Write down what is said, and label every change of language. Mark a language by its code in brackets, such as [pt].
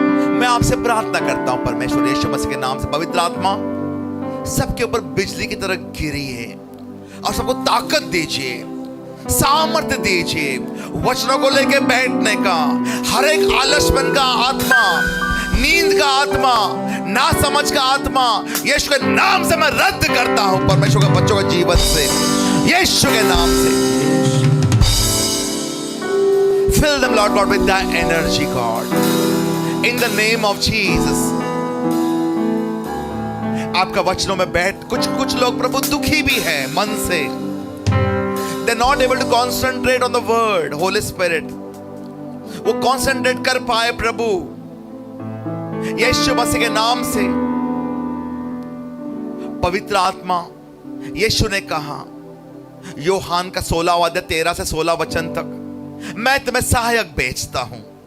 [hi] मैं आपसे प्रार्थना करता हूं परमेश्वर यीशु मसीह के नाम से, पवित्र आत्मा सबके ऊपर बिजली की तरह गिरी है और सबको ताकत दीजिए, सामर्थ्य दीजिए वचनों को लेके बैठने का। हर एक आलसपन का आत्मा, नींद का आत्मा, ना समझ का आत्मा यीशु के नाम से मैं रद्द करता हूं परमेश्वर के बच्चों के जीवन से, यीशु के नाम से। [en] Fill them, Lord God, with that energy, God. In the name of Jesus. [hi] आपका वचनों में बैठ, कुछ लोग प्रभु दुखी भी हैं मन से। [en] They're not able to concentrate on the word, Holy Spirit. [hi] वो concentrate कर पाए प्रभु यीशु मसीह के नाम से। पवित्र आत्मा, यीशु ने कहा यूहन्ना का 16वां अध्याय 13 से 16 वचन तक, मैं तुम्हें सहायक भेजता हूं।